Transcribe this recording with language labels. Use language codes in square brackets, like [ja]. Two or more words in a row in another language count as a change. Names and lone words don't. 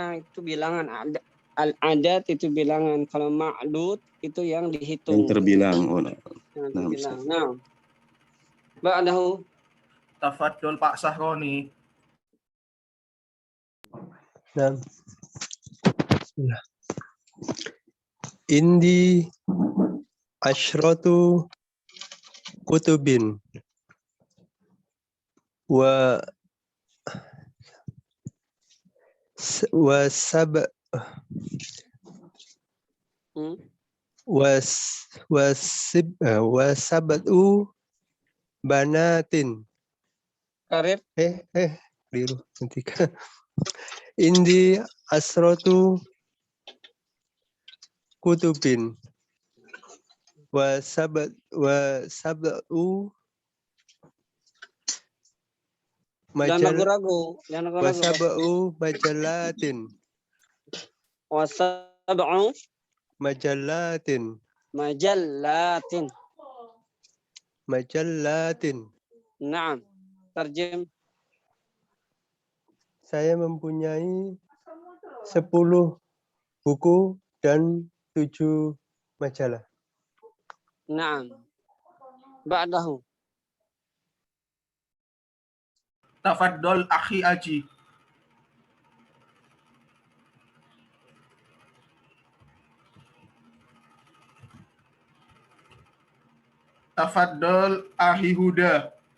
[id] Itu bilangan al-adat itu bilangan. Kalau ma'dud itu yang dihitung. yang terbilang. Yang terbilang. Nah. Ba'dahu. [ar] Tafaddal Pak Sahroni. [id] Nah. Bismillah. [ar] عندي عشرة كتب وسبع بنات. [id] Karir. Keliru. [ar] عندي عشرة كتب وسبع [id] Jangan ragu-ragu. [ar] وسبع مجلات. وسبع majalatin. Naam. Tarjim. [id] Saya mempunyai 10 buku dan 7 majalah. [ar] نعم. بعده. تفضل أخي Aji. تفضل أخي Huda.